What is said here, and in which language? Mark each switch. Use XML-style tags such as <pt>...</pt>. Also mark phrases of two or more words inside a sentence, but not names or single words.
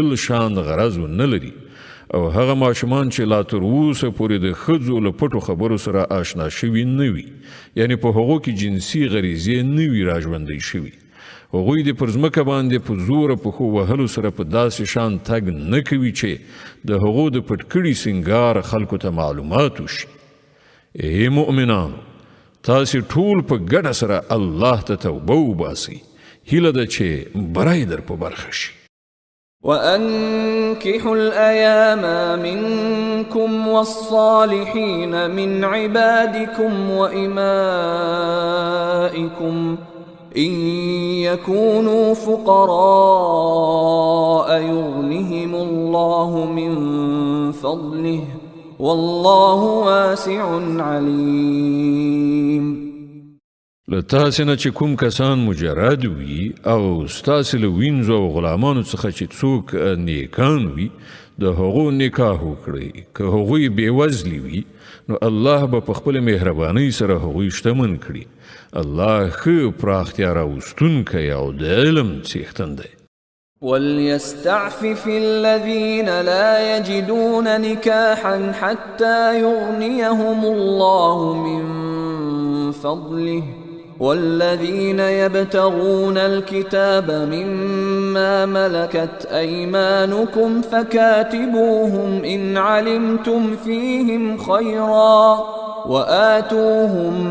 <ps>شان غرض نه لري او هغه ماشومان چې لا تر اوسه پورې د ښځو له پټو خبرو سره آشنا شوي نه وي یعنی په هغو کې جنسي غریزې نه وي راژوندی شوي هغوی د پر ځمکه باندې په زوره پښو وهلو سره په داسې شان تګ نه کوي چې د هغو د پټ کړي سینګار خلکو ته معلومات وشي. ای مؤمنانو تاسې ټول په ګډه سره الله ته توبه وباسئ هیله ده چې برای در په برخه شي.</ps> <ar>وأنكحوا الأيام منكم والصالحين من عبادكم وإمائكم إن يكونوا فقراء يغنهم الله من فضله والله واسع عليم.</ar> <ps>لتاسې نه چې کوم کسان مجرد وي او ستاسې له وینځو او غلامانو څخه چې څوک نیکان وي د هغو نکاح وکړئ که هغوی بېوزلي وي نو الله به په خپل مهربانۍ سره هغوی شتمن کړي. الله ښه پراختیا راوستونکی او د علم څښتن دی.</ps> <ar>وليستعفف الذين لا يجدون نكاحا حتى يغنيهم الله من فضله والذين يبتغون الكتاب مما ملكت أيمانكم فكاتبوهم إن علمتم فيهم خيرا وآتوهم</ar>